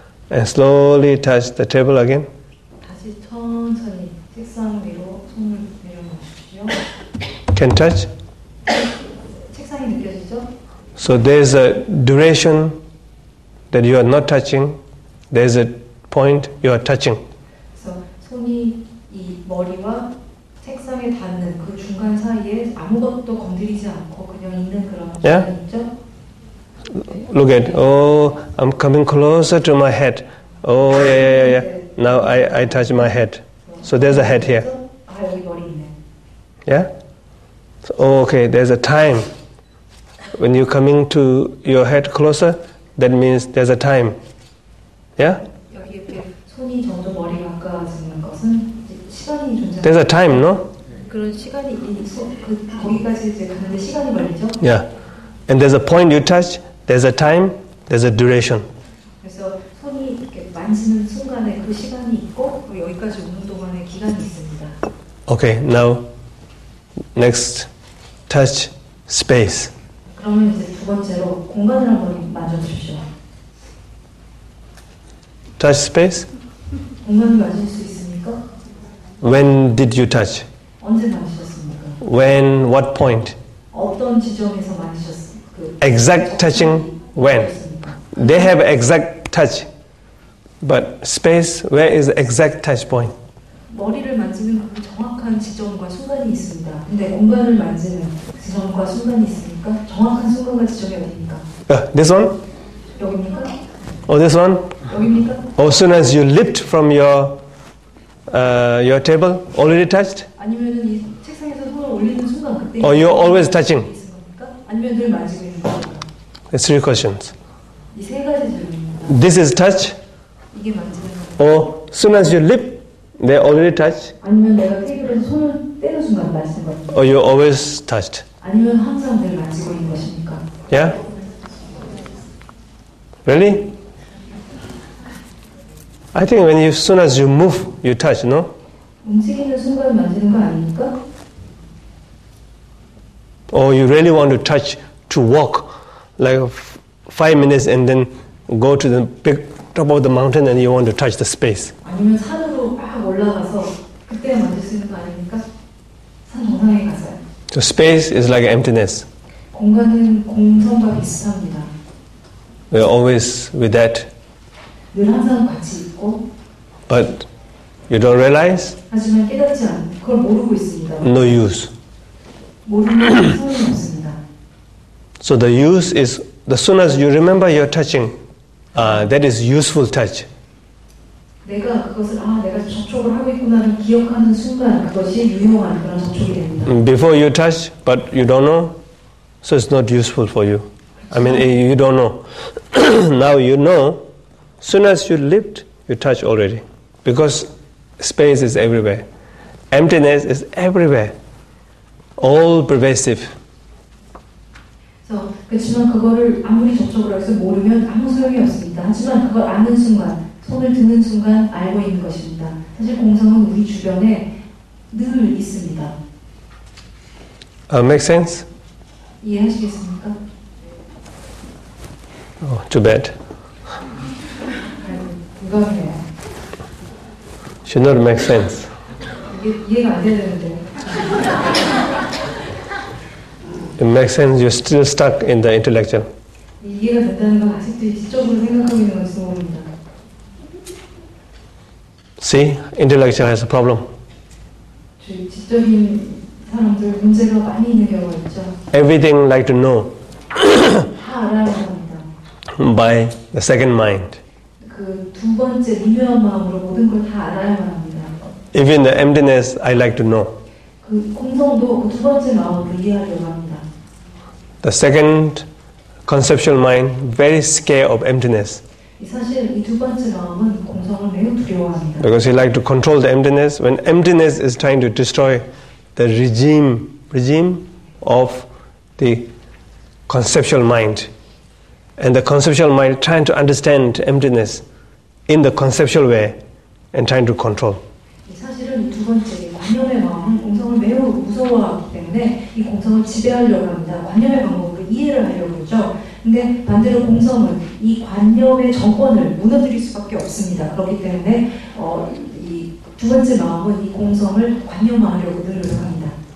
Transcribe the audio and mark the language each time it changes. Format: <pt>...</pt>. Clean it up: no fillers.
<en>And slowly touch the table again.</en> <ko>다시 천천히 책상 위로 손을 내려놓으십시오.</ko> <en>Can touch.</en> <ko>책상이 느껴지죠?</ko> <en>So there's a duration that you are not touching. There's a point you are touching.</en> <ko>그래서 손이 이 머리와 책상에 닿는 그 중간 사이에 아무것도 건드리지 않고 그냥 있는 그런</ko> <en>Yeah?</en> <ko>시간이 있죠?</ko> <en>Look at, oh, I'm coming closer to my head. Oh, yeah. Now I touch my head. So there's a head here.</en> <ko>아, 여기 머리 있네.</ko> <en>Yeah? So, okay, there's a time. When you're coming to your head closer, that means there's a time. Yeah?</en> <ko>여기 이렇게 손이 점점 머리가 가까워지는 것은 이제 시간이 존재하는</ko> <en>There's a time, no?</en> <ko>그런 시간이 거기까지 이제 가는데 시간이 걸리죠?</ko> <en>Yeah. And there's a point you touch, there's a time, there's a duration.</en> <ko>그래서 손이 이렇게 만지는 순간에 그 시간이 있고 그리고 여기까지 오는 동안의 기간이 있습니다.</ko> <en>Okay, now next touch space.</en> <ko>그러면 이제 두 번째로 공간을 한번 만져주십시오.</ko> <en>Touch space.</en> <ko>공간을 만질 수 있습니까?</ko> <en>When did you touch?</en> <ko>언제 만지셨습니까?</ko> <en>When, what point?</en> <ko>어떤 지점에서 만지셨습니까?</ko> <en>Exact touching, when? They have exact touch. But space, where is the exact touch point?</en> <ko>머리를 만지는 그 정확한 지점과 순간이 있습니다. 근데 공간을 만지는 지점과 순간이 있으니까 정확한 순간과 지점이 어디입니까?</ko> <en>This one?</en> <ko>여기입니까?</ko> <en>Or this one?</en> <ko>여기입니까?</ko> <en>As soon as you lift from your table, already touched?</en> <ko>아니면은 이 책상에서 손을 올리는 순간 그때</ko> <en>Or you're always touching?</en> <ko>있는 겁니까? 아니면 늘 만지고 있는 겁니까?</ko> <en>There's three questions.</en> <ko>이 세 가지 질문입니다.</ko> <en>This is touch?</en> <ko>이게 만지는 겁니까?</ko> <en>Or as soon as you lift, they already touch?</en> <ko>아니면 내가 테이블에서 손을 떼는 순간 만지는 겁니까?</ko> <en>Or you're always touched?</en> <ko>아니면 항상 늘 만지고 있는 것입니까?</ko> <en>Yeah? Really? I think when you, as soon as you move, you touch, no?</en> <ko>움직이는 순간 만지는 거 아닙니까?</ko> <en>Or you really want to touch, to walk, like 5 minutes and then go to the big top of the mountain and you want to touch the space.</en> <ko>아니면 산으로 막 올라가서 그때 만질 수 있는 거 아닙니까? 산 정상에 가서요.</ko> <en>So space is like emptiness.</en> <ko>공간은 공성과 비슷합니다.</ko> <en>We're always with that.</en> <ko>늘 항상 같이 있고</ko> <en>But you don't realize?</en> <ko>하지만 깨닫지 않고 그걸 모르고 있습니다.</ko> <en>No use.</en> <ko>모르면 소용이 없습니다.</ko> <en>So the use is, as soon as you remember you're touching, that is useful touch.</en> <ko>내가 그것을 내가 접촉을 하고 있구나를 기억하는 순간 그것이 유용한 그런 접촉이 됩니다.</ko> <en>Before you touch, but you don't know, so it's not useful for you. I mean, you don't know. Now you know, soon as you lift, you touch already. Because space is everywhere. Emptiness is everywhere. All pervasive.</en> <ko>그렇지만 그거를 아무리 접촉을 해서 모르면 아무 소용이 없습니다. 하지만 그걸 아는 순간, 손을 드는 순간 알고 있는 것입니다. 사실 공성은 우리 주변에 늘 있습니다.</ko> <en>Make sense?</en> <ko>이해하시겠습니까?</ko> <en>Oh, too bad.</en> <ko>불가능해요.</ko> <en>Should not make sense.</en> <ko>이게 이해가 안 되는데.</ko> <en>It makes sense, you're still stuck in the intellectual.</en> <ko>이해가 된다는 건 아직도 지적으로 생각하고 있는 건지 모릅니다.</ko> <en>See, intellectual has a problem.</en> <ko>지적인 사람들 문제가 많이 있는 경우가 있죠.</ko> <en>Everything like to know</en> <ko>다 알아야 합니다.</ko> <en>by the second mind.</en> <ko>그 두 번째 미묘한 마음으로 모든 걸 다 알아야만 합니다.</ko> <en>Even the emptiness, I like to know.</en> <ko>그 공성도 그 두 번째 마음으로 이해하려고 합니다.</ko> <en>The second conceptual mind very scared of emptiness</en> <ko>사실 이 두 번째 마음은 공성을 매우 두려워합니다.</ko> <en>because he like to control the emptiness. When emptiness is trying to destroy the regime of the conceptual mind, and the conceptual mind trying to understand emptiness in the conceptual way and trying to control.</en> <ko>사실은 이 두 번째 관념의 마음은 공성을 매우 무서워하기 때문에 이 공성을 지배하려고 합니다. 관념의 방법으로 이해를 하려고 하죠. 근데 반대로 공성은 이 관념의 정권을 무너뜨릴 수밖에 없습니다. 그렇기 때문에 이 두 번째 마음은 이 공성을 관념화하려고 늘 노력합니다.</ko>